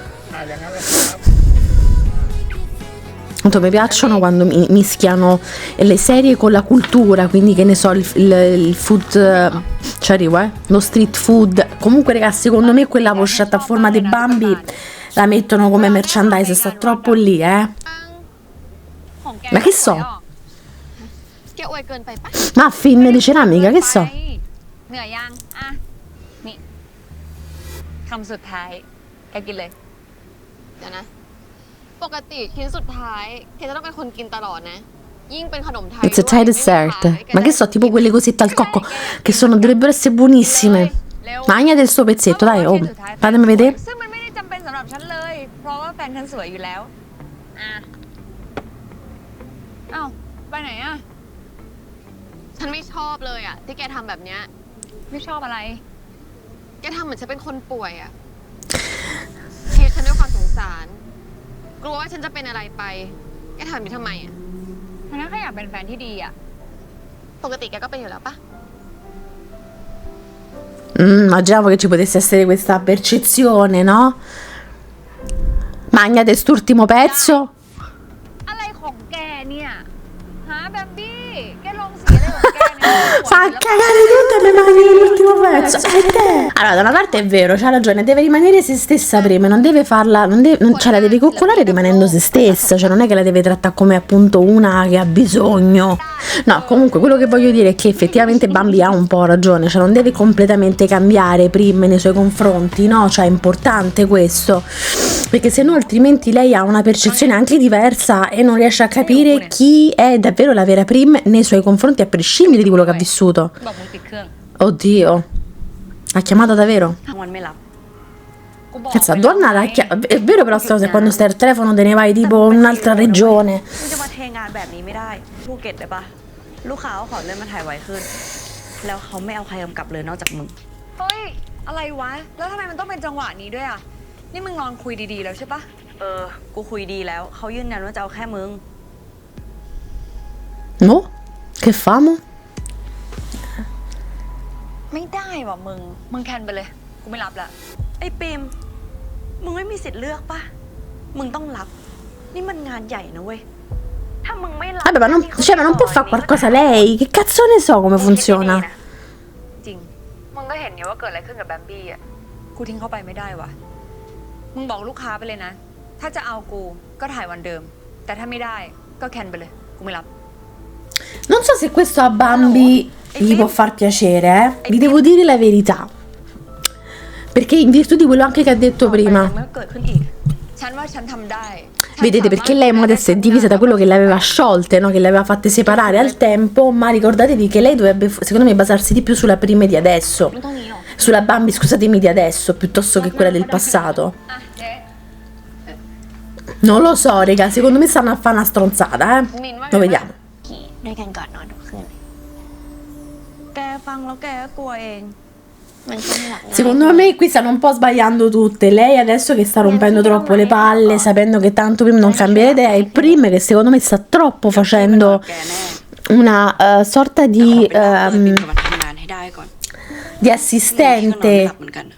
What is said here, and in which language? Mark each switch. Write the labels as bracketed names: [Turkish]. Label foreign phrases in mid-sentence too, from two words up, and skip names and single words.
[Italian] Tanto mi piacciono quando mischiano le serie con la cultura, quindi che ne so, il food, ci arrivo, lo [English] street food. [Italian] Comunque ragazzi, secondo me quella pochetta a forma di Bambi la mettono come merchandise, sta troppo lì, Ma che so? [Thai] แกอวยเกินไปปะ [Italian] Muffin di ceramica, che so? [Thai] เหนื่อยยังอ่ะนี่คำสุดท้ายแกกินเลย เดี๋ยวนะ ปกติชิ้นสุดท้ายแกจะต้องเป็นคนกินตลอดนะ ยิ่งเป็นขนมไทย [English] It's a Thai dessert. [Italian] Ma che so, tipo quelle cosette al cocco, che dovrebbero essere buonissime. Mangiate il suo pezzetto, dai, oh, fatemi vedere. [Thai] ซึ่งมันไม่ได้จำเป็นสำหรับฉันเลย เพราะว่าแฟนฉันสวยอยู่แล้วอ่ะเอ้าไปไหนอ่ะ ฉันไม่ชอบเลยอ่ะที่แกทำแบบเนี้ย ไม่ชอบอะไร แกทำเหมือนฉันเป็นคนป่วยอ่ะเทฉันด้วยความสงสาร กลัวว่าฉันจะเป็นอะไรไป แกทำแบบนี้ทำไมอ่ะ เพราะนั้นแค่อยากเป็นแฟนที่ดีอ่ะ ปกติแกก็เป็นอยู่แล้วปะ [Italian] Immaginavo che ci potesse essere questa percezione, no? Mangiate st'ultimo pezzo. [Thai] อะไรของแกเนี่ยฮะแบมบี้แกลงสีอะไรของแกเนี่ย [Italian] Fa cagare tutto e le mangi l'ultimo pezzo. Allora, da una parte è vero, c'ha ragione, deve rimanere se stessa prima, non deve farla, cioè la deve coccolare rimanendo se stessa, cioè non è che la deve trattare come appunto una che ha bisogno. No, comunque quello che voglio dire è che effettivamente Bambi ha un po' ragione, cioè non deve completamente cambiare Prim nei suoi confronti, no? Cioè è importante questo, perché se no altrimenti lei ha una percezione anche diversa e non riesce a capire chi è davvero la vera Prim nei suoi confronti a prescindere di quello che ha vissuto. [Thai] บอกมึงปิดเครื่อง [Italian] Oddio, ha chiamato davvero? [Thai] ทั้งวันไม่หลับ กูบอก [Italian] Cazzo, donna, è vero però sta cosa, quando stai al telefono te ne vai tipo in un'altra regione. [Thai] มึงจะมาเทงานแบบนี้ไม่ได้ภูเก็ตได้ปะลูกค้าเขาขอเลื่อนมาถ่ายไวขึ้น แล้วเขาไม่เอาใครกำกับเลยนอกจากมึง เฮ้ยอะไรวะ แล้วทำไมมันต้องเป็นจังหวะนี้ด้วยอ่ะ นี่มึงนอนคุยดีๆแล้วใช่ปะ กูคุยดีแล้วเขายืนยันว่าจะเอาแค่มึง [Italian] No? Che famo? [Thai] ไม่ได้ว่ะมึงแคนไปเลย กูไม่รับละ ไอ้ปิมมึงไม่มีสิทธิ์เลือกปะมึงต้องรับ นี่มันงานใหญ่นะเว้ย ถ้ามึงไม่รับ [Italian] Vabbè, ma non può fare qualcosa lei? Che cazzo ne so come funziona? [Thai] จริง มึงก็เห็นเนี่ยว่าเกิดอะไรขึ้นกับแบมบี้อ่ะ กูทิ้งเขาไปไม่ได้ว่ะ มึงบอกลูกค้าไปเลยนะ ถ้าจะเอากูก็ถ่ายวันเดิม แต่ถ้าไม่ได้ก็แคนไปเลย กูไม่รับ [Italian] Non so se questo a Bambi gli può far piacere, Vi devo dire la verità. Perché in virtù di quello anche che ha detto [Thai] มัน [Italian] prima. [Thai] ไม่เกิดขึ้นอีก ฉันว่าฉันทำได้ [Italian] Vedete, perché lei adesso è divisa da quello che le aveva sciolte, no? Che le aveva fatte separare al tempo, ma ricordatevi che lei dovrebbe, secondo me, basarsi di più sulla prima di adesso. [Thai] ไม่ต้องนี้หรอก [Italian] Sulla Bambi, scusatemi, di adesso, piuttosto che quella del passato. [Thai] อ่ะเจ๊ [Italian] Non lo so, raga, secondo me stanno a fare una stronzata, [Thai] มินว่า [Italian] Lo vediamo. [Thai] ด้วยกันก่อนนอนทุกคืน แกฟังแล้วแกก็กลัวเอง มันก็ไม่หลับง่าย [Italian] Secondo me qui stanno un po' sbagliando tutte. Lei adesso che sta rompendo troppo le palle, sapendo che tanto Prim non cambia idea, e Prim che secondo me sta troppo facendo [Thai] แกแน่ [Italian] una sorta [Thai] ขอไปรับเพื่อนบินกลับมาทำงานให้ได้ก่อน [Italian] di [Thai] พี่ก็นอนไม่ [Italian] assistente [Thai] หลับเหมือนกัน